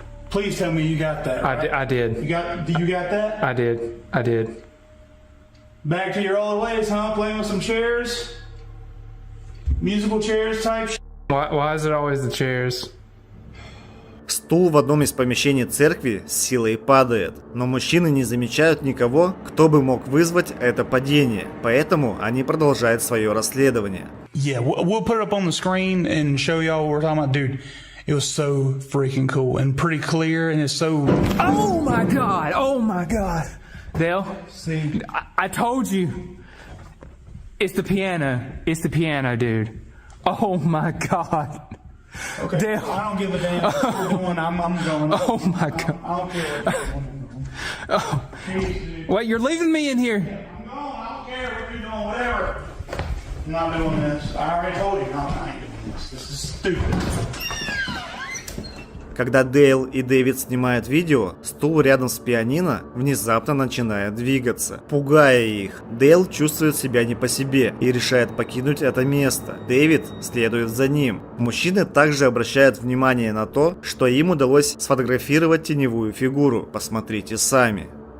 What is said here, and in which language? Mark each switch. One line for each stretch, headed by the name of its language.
English: Please tell me you got that. Right? I did. You got that? I did. Back to your old ways, huh? Playing with some chairs, musical chairs type. Why is it always the chairs?
Russian: Стул в одном из помещений церкви с силой падает, но мужчины не замечают никого, кто бы мог вызвать это падение, поэтому они продолжают свое расследование.
English: Yeah, we'll put it up on the screen and show y'all what we're talking about, dude. It was so freaking cool and pretty clear, and it's so. Oh my god! Dale, See, I told you. It's the piano, dude. Oh my god. okay. Dale. I don't give a damn what you're doing. I'm going. Oh my god. I don't care what you're doing. Oh. Jeez, dude. Wait, you're leaving me in here. I'm going. I don't care what you're doing. Whatever. I'm not doing this. I already told you. No, I ain't doing this. This is stupid.
Russian: Когда Дейл и Дэвид снимают видео, стул рядом с пианино внезапно начинает двигаться, пугая их. Дейл чувствует себя не по себе и решает покинуть это место. Дэвид следует за ним. Мужчины также обращают внимание на то, что им удалось сфотографировать теневую фигуру. Посмотрите сами.